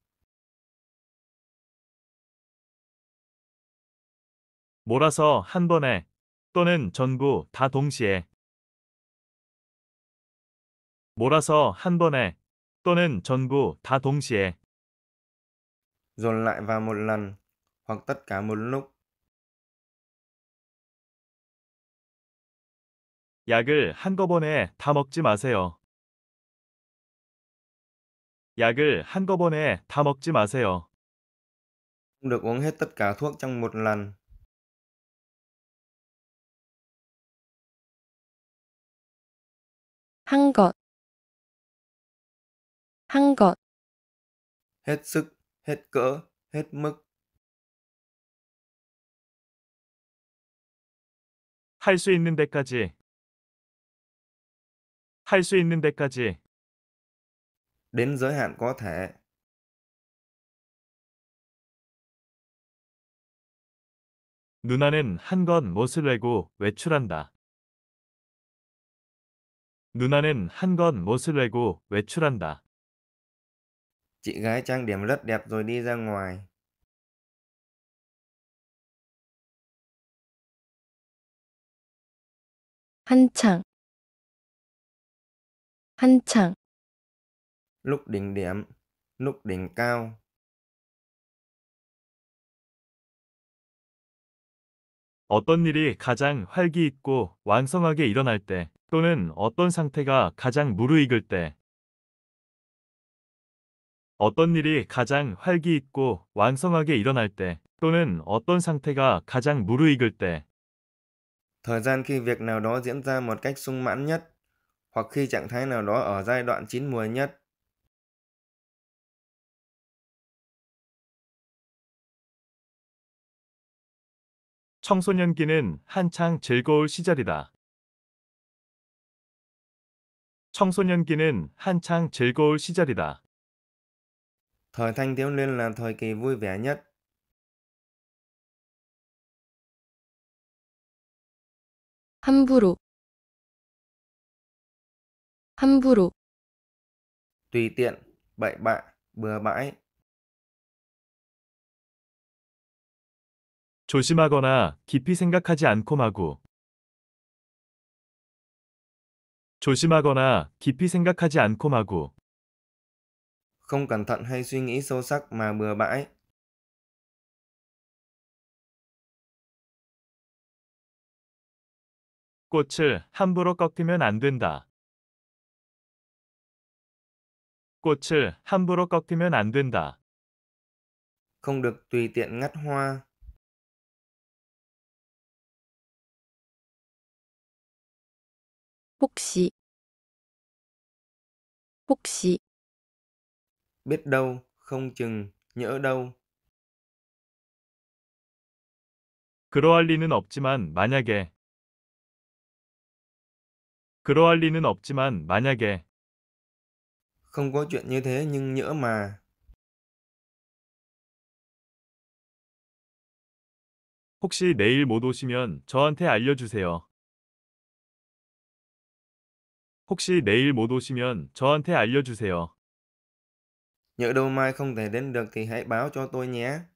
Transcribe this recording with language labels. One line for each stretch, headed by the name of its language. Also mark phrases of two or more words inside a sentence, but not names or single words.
Korean: 몰아서 한 번에 또는 전부 다 동시에. 몰아서 한 번에 또는 전부 다 동시에.
Vietnamese: Dồn lại vào một lần, hoặc tất cả một lúc.
Korean: 약을 한꺼번에 다 먹지 마세요. 약을 한꺼번에 다 먹지 마세요.
Vietnamese: Không được uống hết tất cả thuốc trong một lần.
Korean: 한 것, 한 것,
Vietnamese: Hết sức, hết cỡ, hết mức.
Korean: 할 수 있는 데까지. 할 수 있는 데까지.
Vietnamese: Đến giới hạn có thể.
Korean: 누나는 한 건 못을 내고 외출한다. 누나는 한 건 못을 내고 외출한다.
Vietnamese: Chị gái trang điểm rất đẹp rồi đi ra ngoài.
Korean: 한창, 한창,
Vietnamese: Lúc đỉnh điểm, lúc đỉnh cao.
Korean: 어떤 일이 가장 활기있고 왕성하게 일어날 때 또는 어떤 상태가 가장 무르익을 때 어떤 일이 가장 활기있고 왕성하게 일어날 때 또는 어떤 상태가 가장 무르익을 때
Vietnamese: Thời gian khi việc nào đó diễn ra một cách sung mãn nhất, hoặc khi trạng thái nào đó ở giai đoạn chín muồi nhất.
Korean: 청소년기는 한창 즐거울 시절이다. 청소년기는 한창 즐거울 시절이다.
Vietnamese: Thời thanh thiếu niên là thời kỳ vui vẻ nhất.
Korean: 함부로, 함부로,
Vietnamese: Tùy tiện, bậy bạ, bừa bãi.
Korean: 조심하거나 깊이 생각하지 않고 마구. 조심하거나 깊이 생각하지 않고 마구.
Vietnamese: Không cẩn thận hay suy nghĩ sâu sắc mà bừa bãi.
Korean: 꽃을 함부로 꺾으면 안 된다. 꽃을 함부로 꺾으면 안 된다.
Vietnamese: Không được tùy tiện ngắt hoa.
Korean: 혹시, 혹시,
Vietnamese: Biết đâu, không chừng, nhỡ đâu.
Korean: 그러할 리는 없지만 만약에. 그러할 리는 없지만 만약에.
Vietnamese: Không có chuyện như thế nhưng nhỡ mà.
Korean: 혹시 내일 못 오시면 저한테 알려주세요. 혹시 내일 못 오시면 저한테 알려주세요.
Vietnamese: Nhỡ đâu mai không thể đến được thì hãy báo cho tôi nhé.